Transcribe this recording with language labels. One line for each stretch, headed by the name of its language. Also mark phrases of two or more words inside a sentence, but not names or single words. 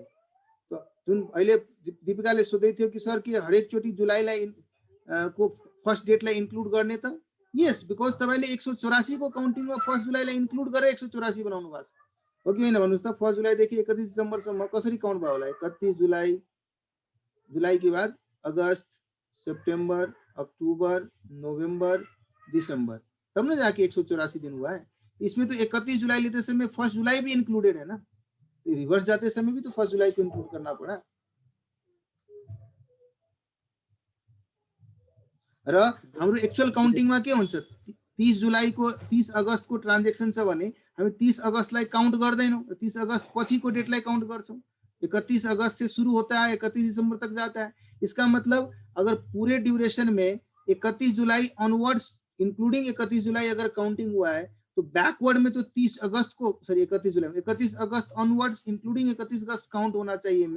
Nepali: जुन अहिले दीपिकाले सोध्दै थियो कि सर के हरेक चोटि जुलाईलाई को
English: first date
Nepali: इन्क्लुड गर्ने त?
English: yes, because
Nepali: तपाईले 184 को काउन्टिङमा 1 जुलाईलाई इन्क्लुड गरेर 184 बनाउनु भएको छ, हो कि होइन भन्नुहोस् त? 1 जुलाईदेखि 31 डिसेम्बरसम्म कसरी काउन्ट भयो होला?
Hindi: 31 जुलाई, जुलाई के बाद अगस्त, सितंबर, अक्टूबर, नवंबर, दिसंबर, तब ना जाके 184 दिन हुआ है। इसमें तो 31 जुलाई लेते समय 1 जुलाई भी इंक्लूडेड है ना, तो रिवर्स जाते समय भी तो 1 जुलाई को इंक्लूड करना पड़ा।
Nepali: र हाम्रो एक्चुअल काउन्टिङमा के हुन्छ? 30 जुलाई को 30 अगस्त को ट्रान्जेक्सन छ भने हामी 30 अगस्तलाई काउन्ट गर्दैनौं, 30 अगस्त पछिको डेटलाई काउन्ट गर्छौं।
Hindi: 31 अगस्त से शुरू होता है, 31 दिसंबर तक जाता है। इसका मतलब अगर पूरे ड्यूरेशन में 31 जुलाई
English: onwards including
Hindi: 31 जुलाई अगर काउंटिंग हुआ है तो बैकवर्ड में तो 30 अगस्त को, सॉरी 31 जुलाई, 31 अगस्त
English: onwards including
Hindi: 31 अगस्त काउंट होना चाहिए में।